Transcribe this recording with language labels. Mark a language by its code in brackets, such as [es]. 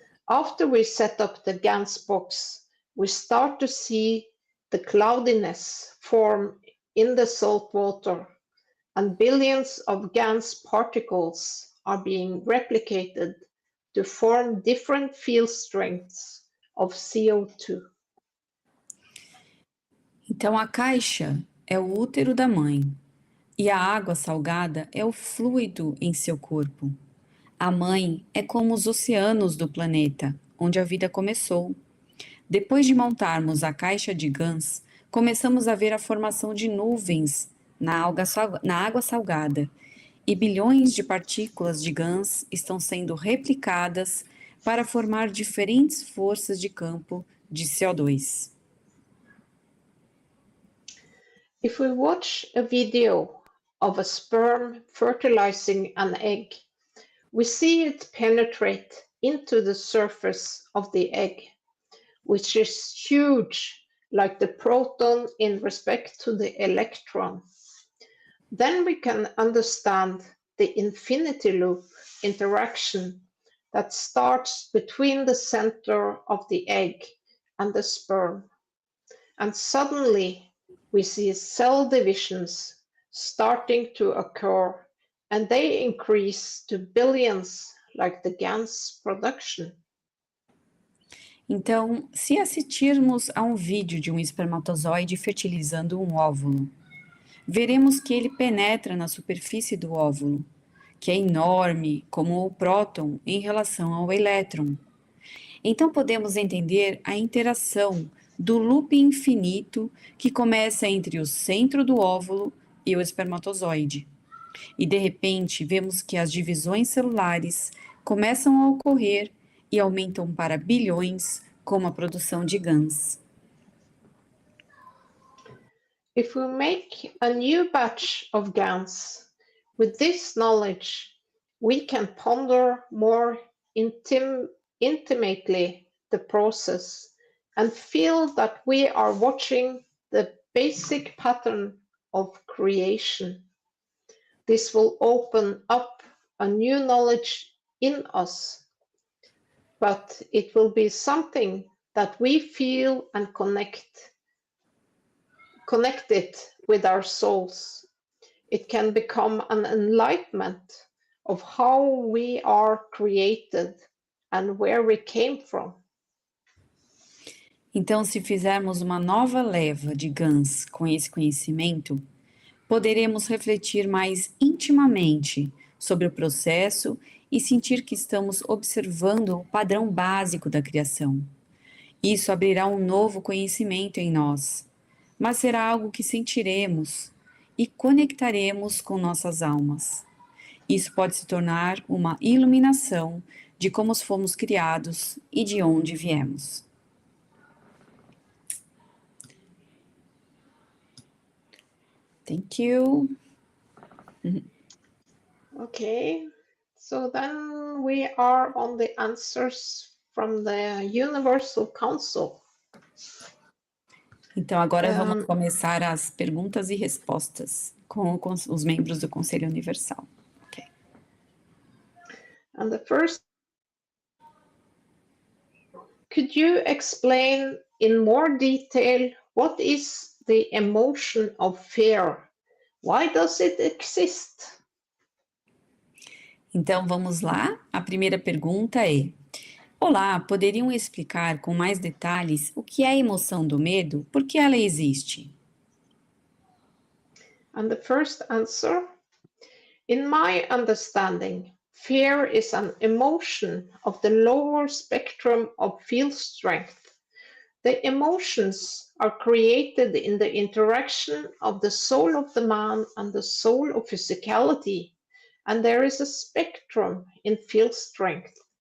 [en] After we set up the GANS box, we start to see the cloudiness form in the salt water, and billions of GANS particles are being replicated to form different field strengths of CO2. [pt] Então, a caixa é o útero da mãe e a água salgada é o fluido em seu corpo. A mãe é como os oceanos do planeta, onde a vida começou. Depois de montarmos a caixa de GANs, começamos a ver a formação de nuvens na água salgada, e bilhões de partículas de GANs estão sendo replicadas para formar diferentes forças de campo de CO2. [en] If we watch a video of a sperm fertilizing an egg, we see it penetrate into the surface of the egg, which is huge, like the proton in respect to the electron. Then we can understand the infinity loop interaction that starts between the center of the egg and the sperm. And suddenly we see cell divisions starting to occur, and they increase to billions like the GANS production. [pt] Então, se assistirmos a um vídeo de um espermatozoide fertilizando um óvulo, veremos que ele penetra na superfície do óvulo, que é enorme como o próton em relação ao elétron. Então podemos entender a interação do loop infinito que começa entre o centro do óvulo e o espermatozoide. E de repente vemos que as divisões celulares começam a ocorrer e aumentam para bilhões, como a produção de GANs. [en] If we make a new batch of GANs, with this knowledge, we can ponder more intimately the process and feel that we are watching the basic pattern of creation. This will open up a new knowledge in us, but it will be something that we feel and connect it with our souls. It can become an enlightenment of how we are created and where we came from. [pt] Então, se fizermos uma nova leva de GANs com esse conhecimento, poderemos refletir mais intimamente sobre o processo e sentir que estamos observando o padrão básico da criação. Isso abrirá um novo conhecimento em nós, mas será algo que sentiremos e conectaremos com nossas almas. Isso pode se tornar uma iluminação de como fomos criados e de onde viemos. [en] Thank you. Okay, so then we are on the answers from the Universal Council. [pt] Então, agora vamos começar as perguntas e respostas com os membros do Conselho Universal. [en] Okay. And the first, could you explain in more detail what is the emotion of fear? Why does it exist? [pt] Então, vamos lá. A primeira pergunta é: olá, poderiam explicar com mais detalhes o que é a emoção do medo? Por que ela existe? [en] And the first answer, in my understanding, fear is an emotion of the lower spectrum of field strength. The emotions are created in the interaction of the soul of the man and the soul of physicality, and there is a spectrum in field strength.